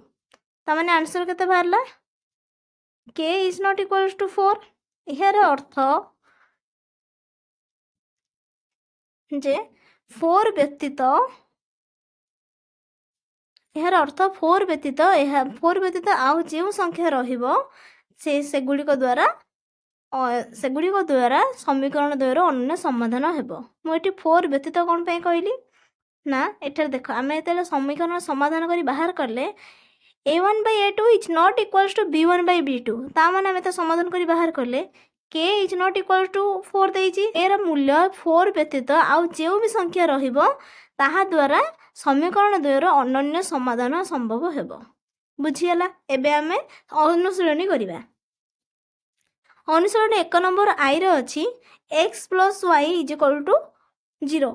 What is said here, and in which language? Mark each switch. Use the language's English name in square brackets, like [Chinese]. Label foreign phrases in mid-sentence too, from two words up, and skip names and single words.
[Odia] ତାମାନେ ଆନ୍ସର କେତେ ବାହାରିଲା, [English] k is not equals to 4। [Odia] ଏହାର ଅର୍ଥ ଯେ 4 ବ୍ୟତୀତ ଆଉ ଯେଉଁ ସଂଖ୍ୟା ରହିବ ସେଗୁଡ଼ିକ ଦ୍ୱାରା ସମୀକରଣ ଦ୍ୱୟର ଅନନ୍ୟ ସମାଧାନ ହେବ। ମୁଁ ଏଠି 4 ବ୍ୟତୀତ କ'ଣ ପାଇଁ କହିଲି ନା ଏଠାରେ ଦେଖ ଆମେ ଯେତେବେଳେ ସମୀକରଣ ସମାଧାନ କରି ବାହାର କଲେ [English] a1/a2 is not equals to b1/b2। [Odia] ତା ମାନେ ଆମେ ତ ସମାଧାନ କରି ବାହାର କଲେ [English] k is not equals to 4 [Odia] ଦେଇଛି। ଏର ମୂଲ୍ୟ 4 ବ୍ୟତୀତ ଆଉ ଯେଉଁ ବି ସଂଖ୍ୟା ରହିବ ତାହା ଦ୍ୱାରା ସମୀକରଣ ଦ୍ୱୟର ଅନନ୍ୟ ସମାଧାନ ସମ୍ଭବ ହେବ। ବୁଝିଗଲା। ଏବେ ଆମେ ଅନୁଶୀଳନୀ କରିବା। ଅନୁଶୀଳନୀ 1 ନମ୍ବର ଆଇରେ ଅଛି x + y = 0।